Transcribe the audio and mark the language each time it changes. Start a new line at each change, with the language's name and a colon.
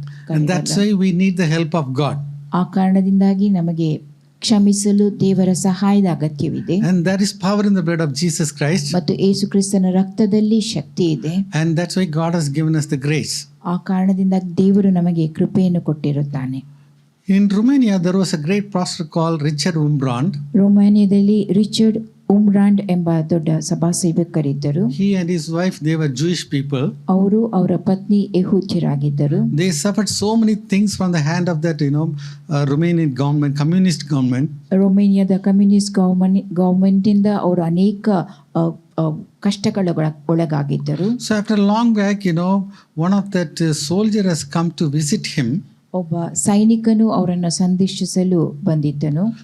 English: And that's why we need the help of God.
Kannada: ಆ ಕಾರಣದಿಂದಾಗಿ ನಮಗೆ ಕ್ಷಮಿಸಲು ದೇವರ ಸಹಾಯದ ಅಗತ್ಯವಿದೆ.
English: And there is power in the blood of Jesus Christ.
Kannada: ಮತ್ತು ಯೇಸು ಕ್ರಿಸ್ತನ ರಕ್ತದಲ್ಲಿ ಶಕ್ತಿ ಇದೆ.
English: And that's why God has given us the grace.
Kannada: ಆ ಕಾರಣದಿಂದ ದೇವರು ನಮಗೆ ಕೃಪೆಯನ್ನು ಕೊಟ್ಟಿರುತ್ತಾನೆ.
English: In Romania, there was a great pastor called Richard Wurmbrand.
Kannada: ರೋಮಾನಿಯಾದಲ್ಲಿ Richard ಉಮ್ರಾಂಡ್ ಎಂಬ ದೊಡ್ಡ ಸಭಾ ಸೇವಕರಿದ್ದರು.
English: He and his wife, they were Jewish people.
Kannada: ಅವರು ಅವರ ಪತ್ನಿ ಯಹೂದ್ಯರಾಗಿದ್ದರು.
English: They suffered so many things from the hand of that, Romanian government, communist government.
Kannada: ರೊಮೇನಿಯಾದ communist government ಇಂದ ಅವರು ಅನೇಕ ಕಷ್ಟಗಳ ಒಳಗಾಗಿದ್ದರು.
English: So after a long back, one of that soldier has come to visit him.
Kannada: ಒಬ್ಬ ಸೈನಿಕನು ಅವರನ್ನು ಸಂದರ್ಶಿಸಲು ಬಂದಿದ್ದನು.